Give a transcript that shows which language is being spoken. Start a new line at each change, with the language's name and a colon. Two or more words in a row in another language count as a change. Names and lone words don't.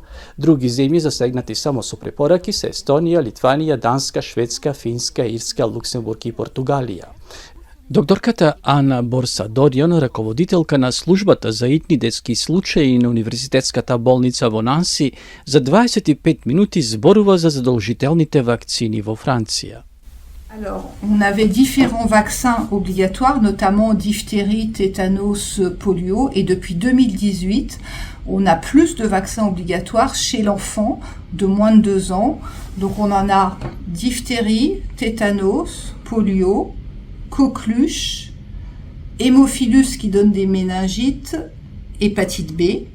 Macedonian: Други земји засегнати само со препораки се Естонија, Литванија, Данска, Шведска, Финска, Ирска, Луксембург и Португалија. Докторката Ана Борсадорион, раководителка на службата за итни детски случаи на Универзитетската болница во Нанси, за 25 минути зборува за задолжителните вакцини во Франција.
French: Alors, on avait différents vaccins obligatoires, notamment diphtérie, tétanos, polio, et depuis 2018, on a plus de vaccins obligatoires chez l'enfant de moins de 2 ans. Donc on en a diphtérie, tétanos, polio, coqueluche, hémophilus qui donne des méningites, hépatite B.